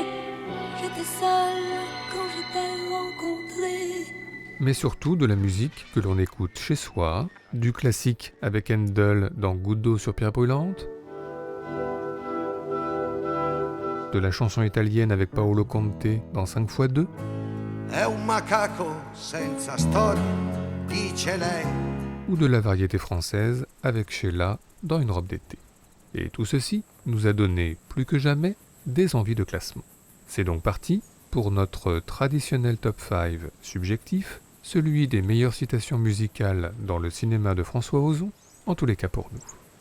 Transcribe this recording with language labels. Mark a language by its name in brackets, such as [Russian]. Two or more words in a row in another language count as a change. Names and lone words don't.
[French] J'étais seule quand je t'ai rencontré. mais surtout de la musique que l'on écoute chez soi, du classique avec Handel dans Goutte d'eau sur pierre brûlante, de la chanson italienne avec Paolo Conte dans 5x2, [Italian] È un macaco senza storia, dice lei. [French] ou de la variété française avec Sheila dans Une robe d'été. Et tout ceci nous a donné, plus que jamais, des envies de classement. C'est donc parti pour notre traditionnel top 5 subjectif, celui des meilleures citations musicales dans le cinéma de François Ozon, en tous les cas pour nous.